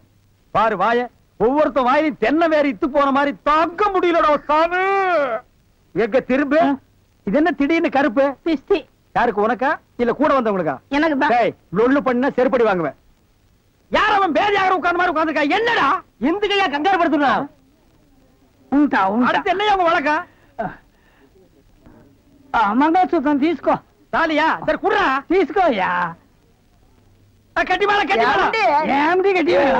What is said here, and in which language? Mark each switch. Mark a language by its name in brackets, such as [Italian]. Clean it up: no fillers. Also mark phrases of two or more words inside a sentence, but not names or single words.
[Tamil] பாரு வாய, ஒவ்வொருத்த வாயிலும் தென்னை வேற இத்து போன மாதிரி தாக்க முடியலடா சாமி. எங்க திரும்ப இது என்ன திடீர்னு கருப்பு? பிஸ்தி. யாருக்கு, உனக்கா இல்ல கூட வந்தவங்களுக்கா? எனக்கு தான். டேய் லொள்ளு பண்ண செருப்படி வாங்குவேன். யார் அவன் பேதியாக உட்கார்ந்த மாதிரி உட்கார்ந்திருக்கா? என்னடா இந்த கையா கங்காரு படுத்துனா? [Telugu] ఉంటా ఉంటా. [Tamil] அடுத்து என்னையா உங்க வழக்கா? [Telugu] మంగళసూత్రం తీసుకో. [Tamil] தாலியா? சரி குடுறா. [Telugu] తీసుకోయా. [Tamil] கட்டி மேல கட்டி மேல. [Telugu] ఏమిటి గట్టి మేళం?